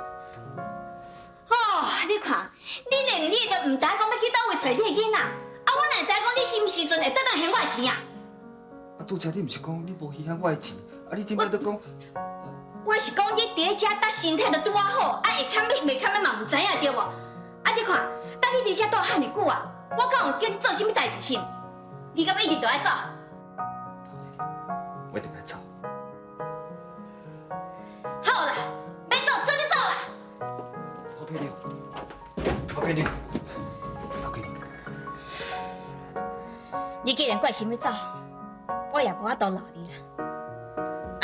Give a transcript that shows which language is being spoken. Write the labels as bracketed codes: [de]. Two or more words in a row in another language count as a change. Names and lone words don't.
[nan] 哦，你看， 你连你都唔知讲要去倒位找你的囡仔，我哪知讲你什么时阵会倒来还我的钱啊？拄则你毋是讲你无稀罕我的钱，你今摆都讲，我是讲你伫咧遮搭身体都拄啊好，会堪要袂堪要嘛唔知影对无？你看，等你伫遮倒遐尼久啊，我敢有叫你做什么代志先？你敢要一直都爱走？我一定要走。好啦，要走做就走啦。投给你，投给你，投给你。你既然决心要走，我也无法度留你啦。